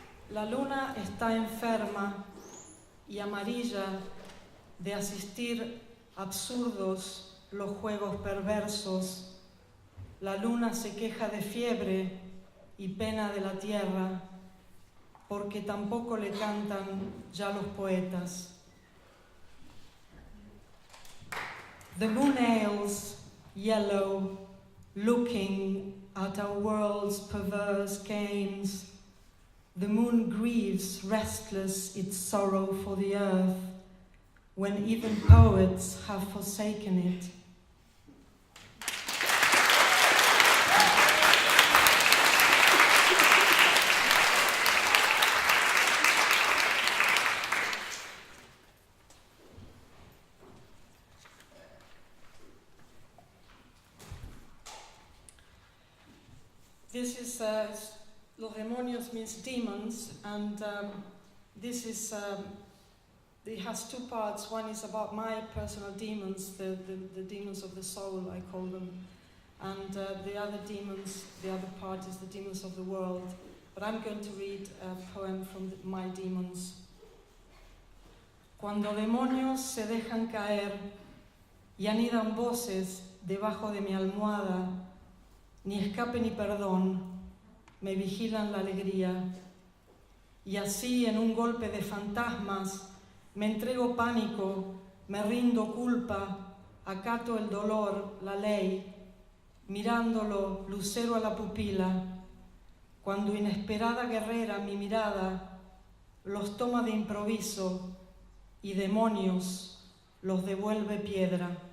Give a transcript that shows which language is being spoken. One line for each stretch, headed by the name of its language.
Spanish: La luna está enferma y amarilla de asistir absurdos los juegos perversos. La luna se queja de fiebre y pena de la tierra, porque tampoco le cantan ya los poetas.
English: The moon ails, yellow, looking at our world's perverse games. The moon grieves, restless, its sorrow for the earth, when even poets have forsaken it. This is Los demonios means demons, and this is it has two parts. One is about my personal demons, the demons of the soul, I call them, and the other part is the demons of the world. But I'm going to read a poem from my demons.
Spanish: Cuando demonios se dejan caer y anidan voces debajo de mi almohada, ni escape ni perdón, me vigilan la alegría, y así en un golpe de fantasmas me entrego pánico, me rindo culpa, acato el dolor, la ley, mirándolo lucero a la pupila, cuando inesperada guerrera mi mirada los toma de improviso y demonios los devuelve piedra.